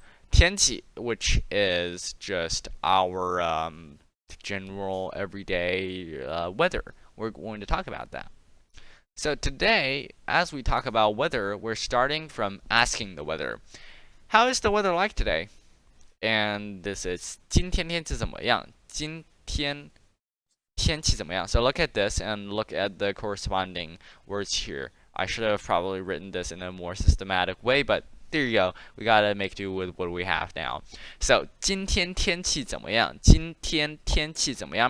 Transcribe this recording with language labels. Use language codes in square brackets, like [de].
[en] 天气, which is just our general everyday weather. We're going to talk about that. So today, as we talk about weather, we're starting from asking the weather. How is the weather like today? And this is [zh] 今天天气怎么样? 今天天气怎么样? [en] So look at this and look at the corresponding words here. I should have probably written this in a more systematic way, but there you go. We gotta make do with what we have now. So [zh] 今天天气怎么样?今天天气怎么样?